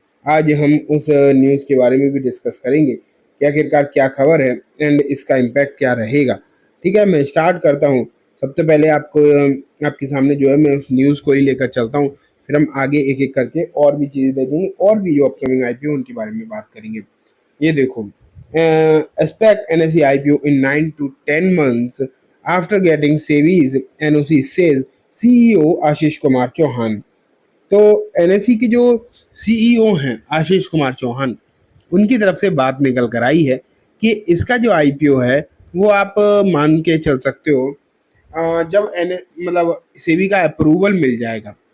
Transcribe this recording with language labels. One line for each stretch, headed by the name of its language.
Hindi: आज हम उस न्यूज़ के बारे में भी डिस्कस करेंगे कि आखिरकार क्या खबर है एंड इसका इम्पैक्ट क्या रहेगा। ठीक है, मैं स्टार्ट करता हूँ। सबसे पहले आपको आपके सामने जो है मैं उस न्यूज़ को ही लेकर चलता हूँ, फिर हम आगे एक एक करके और भी चीज़ें देखेंगे और भी जो अपकमिंग आईपीओ उनके बारे में बात करेंगे। ये देखो,
English: expect NSE IPO in 9 to 10 months after getting SEBI's NOC, says CEO Ashish Kumar Chauhan.
Hindi: तो एनएसई के जो सीईओ हैं आशीष कुमार चौहान, उनकी तरफ से बात निकल कर आई है कि इसका जो आईपीओ है वो आप मान के चल सकते हो, जब एन मतलब सेबी का अप्रूवल मिल जाएगा।